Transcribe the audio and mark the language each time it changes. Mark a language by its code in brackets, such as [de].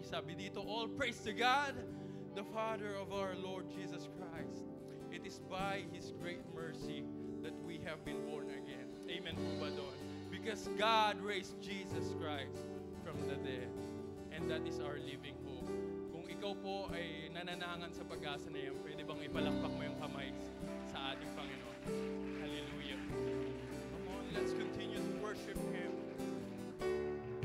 [tl] Sabi dito, [en] all praise to God, the Father of our Lord Jesus Christ. It is by His great mercy that we have been born again. [tl] Amen po ba doon? [en] Because God raised Jesus Christ from the dead. And that is our living hope. [tl] Kung ikaw po ay nananangan sa pag-asa na yan, pwede bang ipalakpak mo yung kamay sa ating Panginoon? [en] Hallelujah. Come on, let's continue to worship Him. Jesus.